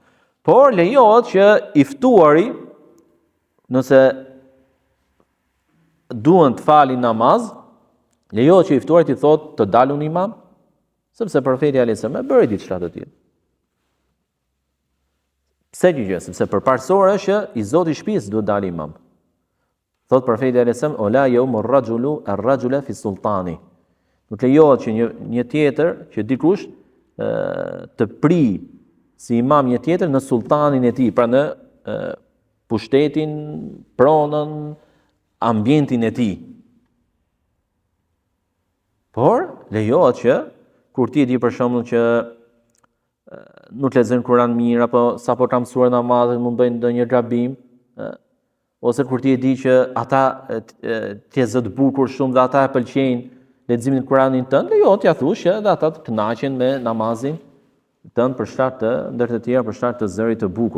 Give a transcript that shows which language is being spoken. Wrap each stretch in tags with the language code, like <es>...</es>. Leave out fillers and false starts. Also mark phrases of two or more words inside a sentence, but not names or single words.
<sq>Por lejohet që i ftuari nëse duan të falin namaz, lejohet që i ftuarit i thotë të dalun imam, sepse profeti</sq> <ar>عليه السلام</ar> <sq>e bëri diçka të tillë. Pse kjo gjë? Sepse përparësore është që i zoti i shtëpisë duhet dalë imam. Thot profeti</sq> <ar>عليه السلام, "لا يؤم الرجل الرجل في سلطانه."</ar> <sq>Nuk lejohet që një tjetër, që dikush të pri si imam një tjetër në sultanin e tij, pra në pushtetin, pronën, ambientin e tij. Por lejohet që kur ti e di për shembull që nuk lexojnë Kur'an mirë apo sapo ka mësuar namazin mund bëjnë ndonjë gabim, ose kur ti e di që ata ti zot bukur shumë dhe ata e pëlqejnë leximin e Kur'anit tënd, lejohet t'ia thush që edhe ata të kënaqen me namazin tënd për shkak të ndër të tjerë për shkak të zërit të bukur.</sq>